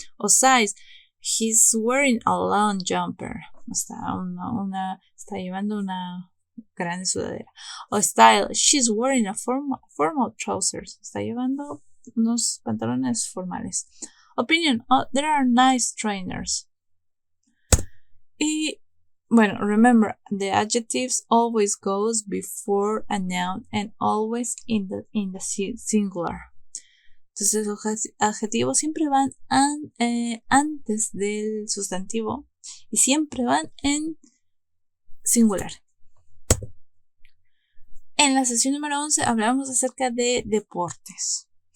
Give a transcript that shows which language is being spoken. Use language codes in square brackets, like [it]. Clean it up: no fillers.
[en] O size, he's wearing a long jumper. [es] Está llevando una grande sudadera. [en] O style, she's wearing a formal trousers. [es] Está llevando unos pantalones formales. [en] Opinion, there are nice trainers. [es] Y bueno, [en] remember, the adjectives always goes before a noun and always in the singular. [es] Entonces los adjetivos siempre van antes del sustantivo y siempre van en singular. En la sesión número 11 hablamos acerca de deportes.